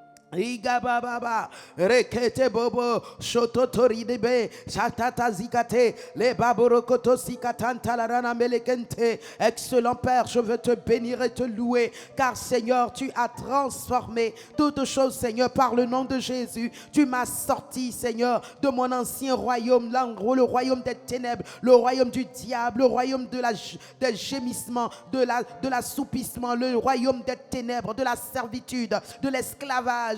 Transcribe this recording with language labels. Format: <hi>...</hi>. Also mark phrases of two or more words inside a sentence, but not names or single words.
<fr>Iga baba, rekete bobo, shototori debe, chatata zikate, le baborokoto sikatanta la rana melekente. Excellent Père, je veux te bénir et te louer, car Seigneur, tu as transformé toutes choses, Seigneur, par le nom de Jésus. Tu m'as sorti, Seigneur, de mon ancien royaume, le royaume des ténèbres, le royaume du diable, le royaume des gémissements, de l'assoupissement, le royaume des ténèbres, de la servitude, de l'esclavage.</fr>